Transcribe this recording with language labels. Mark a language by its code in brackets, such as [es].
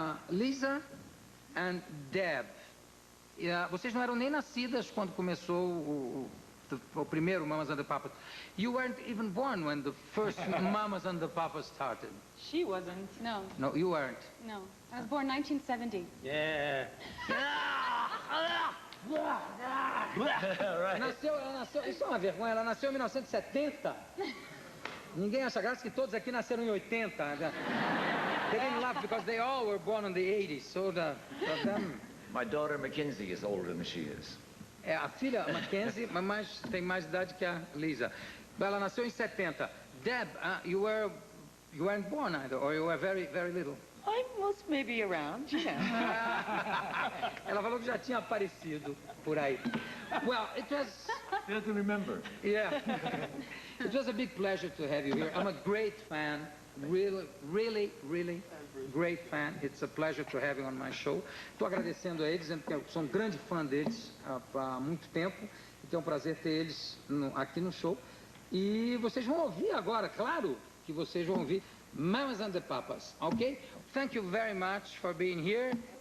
[pt] Lisa and Deb, vocês não eram nem nascidas quando começou o primeiro Mamas and the Papas. [en] You weren't even born when the first Mamas and the Papas started. She wasn't. No. No, you weren't. No. I was born 1970. Yeah. Right. [pt] Ela nasceu, isso é uma vergonha, ela nasceu em 1970. Ninguém acha graça que todos aqui nasceram em 80. [en] They didn't laugh because they all were born in the 80s. So for them... My daughter Mackenzie is older than she is. [pt] A filha Mackenzie, mas tem mais idade que a Lisa. Ela nasceu em 70. [en] Deb, you weren't born either, or you were very, very little. I was maybe around, you know. [pt] Ela falou que já tinha aparecido por aí. [en] Well, it was... You have to remember. Yeah. It was a big pleasure to have you here. I'm a great fan. Really, really, really great fan. It's a pleasure to have you on my show. [pt] Estou agradecendo a eles, dizendo que eu sou um grande fã deles há muito tempo. Então é um prazer ter eles aqui no show. E vocês vão ouvir agora, claro que vocês vão ouvir Mamas and the Papas, ok? [en] Thank you very much for being here.